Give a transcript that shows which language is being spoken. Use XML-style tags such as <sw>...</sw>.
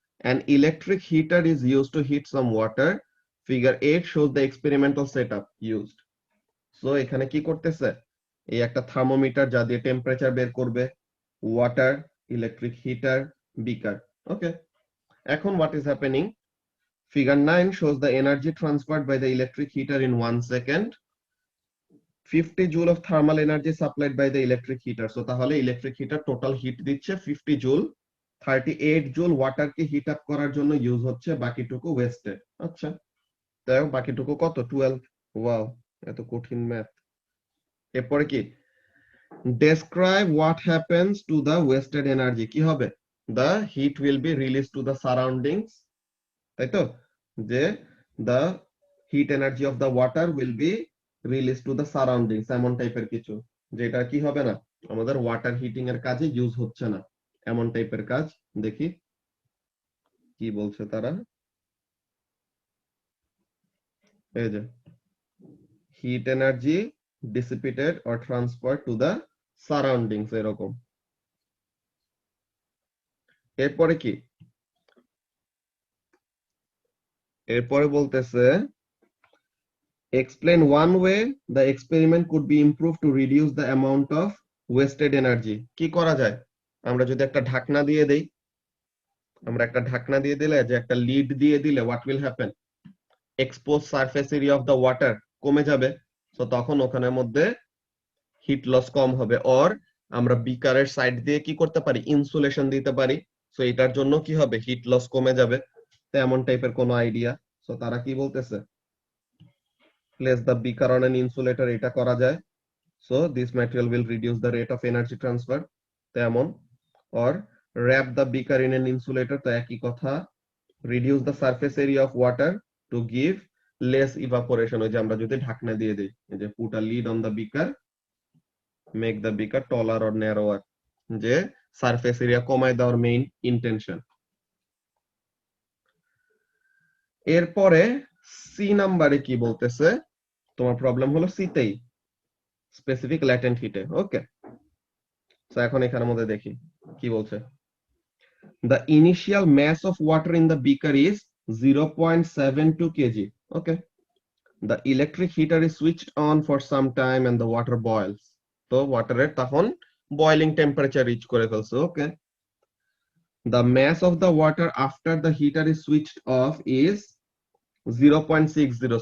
<en>An electric heater is used to heat some water. Figure 8 shows the experimental setup used.</en> <bn>So এখানে কি করতেছে? এই একটা thermometer যা দিয়ে টেম্পারেচার বের করবে, ওয়াটার, ইলেকট্রিক হিটার, বিকার। ওকে, এখন</bn> <en>what is happening? Figure 9 shows the energy transferred by the electric heater in 1 second. 50 joule of thermal energy supplied by the electric heater.</en> <bn>So তাহলে ইলেকট্রিক হিটার টোটাল হিট দিচ্ছে 50 joule, 38 joule ওয়াটারকে hit up করার জন্য use হচ্ছে, বাকিটুকু wasted. আচ্ছা, তাই বাকিটুকু কত? 12। ওয়াও, এত কঠিন ম্যাথ। এরপরে কি?</bn> <en>Describe what happens to the wasted energy.</en> <bn>কি হবে?</bn> <en>The heat will be released to the surroundings,</en> <bn>তাই তো? যে</bn> <en>the heat energy of the water will be released to the surroundings,</en> <bn>এমন টাইপের কিছু, যেটা কি হবে না, আমাদের ওয়াটার হিটিং এর কাজে ইউজ হচ্ছে না, এমন টাইপের কাজ। দেখি কি বলছে তারা। এই যে hit energy</bn> <en>dissipated or transferred to the surroundings,</en> <bn>এরকম। এরপরে কি? এরপরে বলতেছে</bn> <en>explain one way the experiment could be improved to reduce the amount of wasted energy.</en> <bn>কি করা যায়? আমরা যদি একটা ঢাকনা দিয়ে দেই, আমরা একটা ঢাকনা দিয়ে দিলে, যে একটা লিড দিয়ে দিলে,</bn> <en>what will happen? Exposed surface area of the water</en> <bn>কমে যাবে। সো তখন ওখানের মধ্যে হিট লস কম হবে। অর আমরা বিকারের সাইড দিয়ে কি করতে পারি, ইনসুলেশন দিতে পারি। সো এটার জন্য কি হবে, হিট লস কমে যাবে। তো এমন টাইপের কোনো আইডিয়া।</bn> <en>so</en> <bn>তারা কি বলতেছে,</bn> <en>place the beaker on an insulator,</en> <bn>এটা করা যায়।</bn> <en>So this material will reduce the rate of energy transfer, তেমন। Or wrap the beaker in an insulator,</en> <bn>তো একই কথা।</bn> <en>reduce the surface area of water to give less evaporation,</en> <bn>ওই যে আমরা যদি ঢাকনা দিয়ে দিই, এই যে</bn> <en>put a lid on the beaker, make the beaker taller or narrower,</en> <bn>যে সারফেস এরিয়া কমায় দেওয়ার মেইন ইন্টেনশন। এরপরে সি নাম্বারে কি বলতেছে, তোমার প্রবলেম হলো সিতেই, স্পেসিফিক ল্যাটেন্ট হিটে। ওকে, তো এখন এখানের মধ্যে দেখি কি বলছে।</bn> <en>The initial mass of water in the beaker is 0.72 kg. Okay. The electric heater is switched on for some time and the water boils.</en> <bn>তো ওয়াটারের তখন</bn> <en>boiling temperature reach</en> <bn>করে ফেলছে।</bn> <en>Okay. The mass of the water after the heater is switched off is 0.60.</en>